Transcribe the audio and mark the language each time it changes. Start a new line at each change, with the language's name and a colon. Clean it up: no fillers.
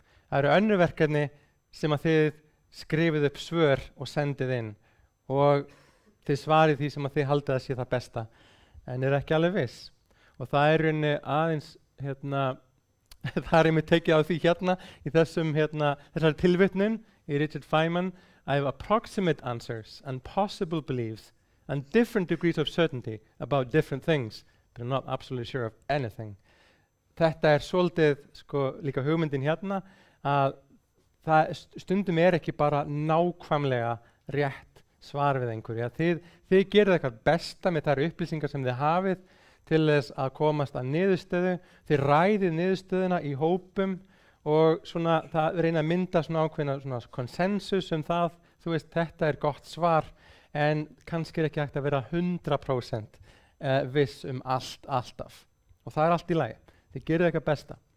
Icelandic: Það eru önnur verkefni sem að þið skrifið upp svör og sendið inn og þið svarið því sem að þið haldið að sé það besta, en eru ekki alveg viss. Og það er rauninni aðeins það er einmitt tekið á því í þessari tilvitnun í Richard Feynman.
English: I have approximate answers and possible beliefs and different degrees of certainty about different things, but I'm not absolutely sure of anything.
Icelandic: Þetta er svolítið líka hugmyndin að það stundum er ekki bara nákvæmlega rétt svar við einhverju. Þið gerið eitthvað besta með þær upplýsingar sem þið hafið til þess að komast að niðurstöðu. Þið ræðið niðurstöðuna í hópum og það reyna að mynda ákveðna konsensus það, þetta er gott svar, en kannski er ekki hægt að vera 100% viss allt alltaf. Og það er allt í lagi. Þið gerið eitthvað besta.